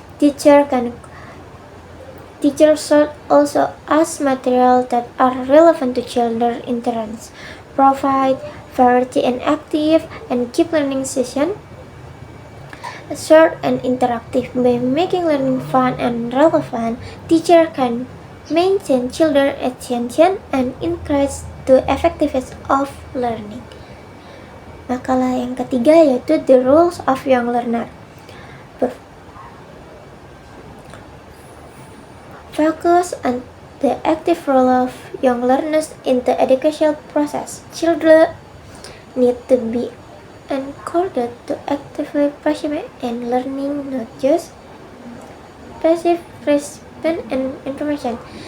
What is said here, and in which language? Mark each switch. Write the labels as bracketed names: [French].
[English] Teacher should also ask material that are relevant to children's interests, provide variety and active, and keep learning session short and interactive. By making learning fun and relevant, teacher can maintain children's attention and increase the effectiveness of learning. [Indonesian] Makalah yang ketiga yaitu [English] The Roles of Young Learner. Focus on the active role of young learners in the educational process. Children need to be encouraged to actively participate in learning, not just passive recipient and information.